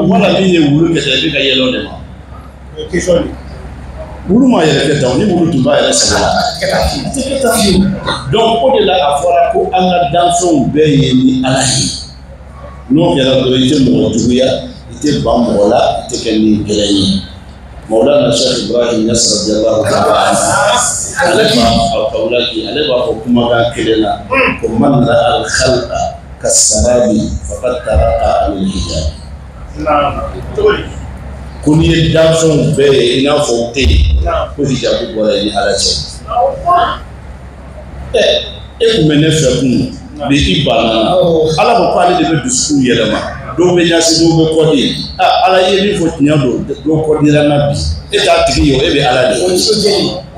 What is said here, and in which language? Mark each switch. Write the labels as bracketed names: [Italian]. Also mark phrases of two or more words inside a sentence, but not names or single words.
[Bambara] wala ne ye wulu kɛ taa i bɛ ka yɛlɛ de ma wulu ma yɛrɛ kɛ tan ni wulu tun b'a yɛrɛ sago la donc o de la a fɔra ko an ka danfɛnw bɛɛ ye ni ala ye n'o kɛra dɔrɔn i tɛ mɔgɔ juguya i tɛ ban mɔgɔ la i tɛ kɛ ni gɛlɛn ye Maulana Sheikh Ibrahim Niass [Arabic] رضي الله تعالى [Bambara] ale b'a fɔ kumakan kelen na ko [Arabic] من رأى الخلق كالسراب فقد طرق الحجاب [Bambara] ko n'i ye danfɛnw bɛɛ ye i n'a fɔ te ko hijabu bɔra ni ala cɛ e kun bɛ ne fɛ kun bi i banna ala ko k'ale de bɛ dusukun yɛlɛma dɔw bɛ ɲasi dɔw bɛ kɔdi ala ye min fɔ tiɲɛ don dɔw kɔdira na bi e t'a tigi ye e bɛ ala de ye